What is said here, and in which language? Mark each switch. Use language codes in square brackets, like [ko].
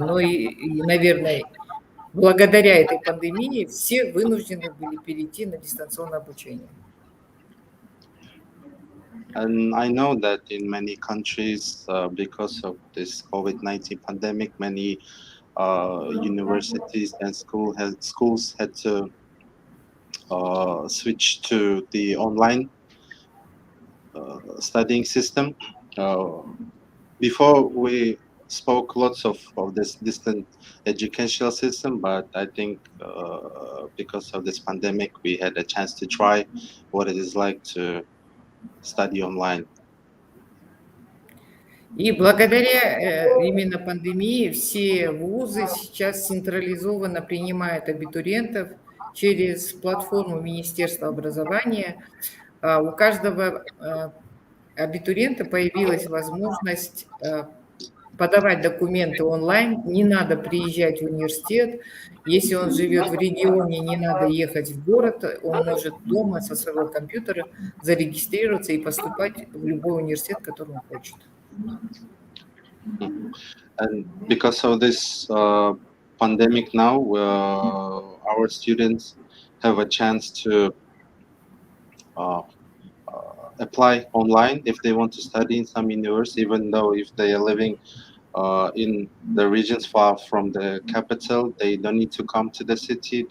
[ru] Но и, наверное, благодаря этой пандемии все вынуждены были перейти на дистанционное обучение. [en] And I know that in many countries, because of this COVID-19 pandemic, many universities and schools had to switch to the online studying system. Before we spoke lots of this distant educational system, but I think because of this pandemic, we had a chance to try what it is like to study online. [ru] И благодаря именно пандемии все вузы сейчас централизованно принимают абитуриентов через платформу Министерства образования. У каждого абитуриента появилась возможность подавать документы онлайн, не надо приезжать в университет. Если он живет в регионе, не надо ехать в город, он может дома со своего компьютера зарегистрироваться и поступать в любой университет, который он хочет. [en] And because of this pandemic now, our students have a chance to apply online if they want to study in some university, even though if they are living in the regions far from the capital, they don't need to come to the city.